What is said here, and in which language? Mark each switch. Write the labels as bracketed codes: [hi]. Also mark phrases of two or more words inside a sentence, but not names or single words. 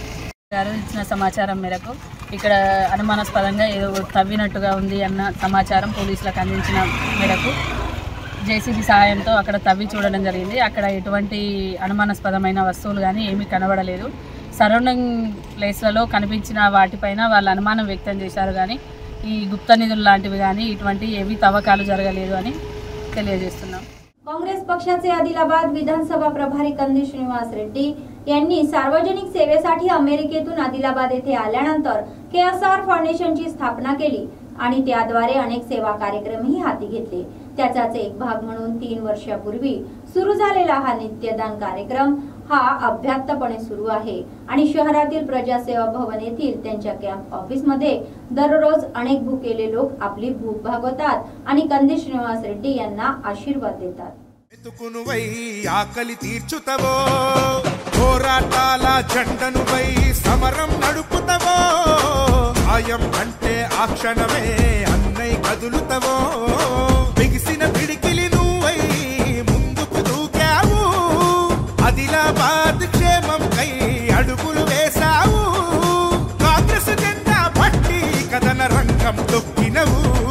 [te] ఇచ్చిన సమాచారం మేరకు ఇక్కడ అనుమానాస్పదంగా ఏదో తవ్వినట్టుగా ఉంది అన్న సమాచారం పోలీసులకు అందించిన మేరకు జేసీబీ సహాయంతో అక్కడ తవ్వి చూడడం జరిగింది। అక్కడ ఎటువంటి అనుమానాస్పదమైన వస్తువులు కానీ ఏమీ కనబడలేదు। [en] surrounding places [te] కనిపించిన వాటిపైన వాళ్ళు అనుమానం వ్యక్తం చేశారు, కానీ ఈ గుప్త నిధులు లాంటివి కానీ ఇటువంటి ఏవి తవ్వకాలు జరగలేదు అని తెలియజేస్తున్నాం। [mr] काँग्रेस पक्षाचे आदिलाबाद विधानसभा प्रभारी कंदी श्रीनिवास रेड्डी यांनी सार्वजनिक सेवेसाठी अमेरिकेतून आदिलाबाद येथे आल्यानंतर केएसआर फाउंडेशनची स्थापना केली आणि त्याद्वारे अनेक सेवा कार्यक्रमही हाती घेतले। त्याचाच एक भाग म्हणून 3 वर्षापूर्वी सुरू झालेला हा नित्यदान कार्यक्रम हा अभ्यासपणे सुरू आहे आणि शहरातील प्रजासेवा भवन येथील त्यांच्या [en] camp office [mr] मध्ये दररोज अनेक भुकेले लोक आपली भूक भागवतात आणि कंदी श्रीनिवास रेड्डी यांना आशीर्वाद देतात। [te] ఎత్తుకునువై ఆకలి తీర్చుతవో పోరాటాల జెండనువై సమరం నడుపుతవో ఆయం అంటే ఆ క్షణమే అన్నై కదులుతవో బిగిసిన పిడికిలి నువ్వై ముందుకు దూకావు ఆదిలాబాద్ క్షేమం కై అడుగులు వేశావు కాంగ్రెస్ జెండా పట్టి కథన రంగం తొక్కినవు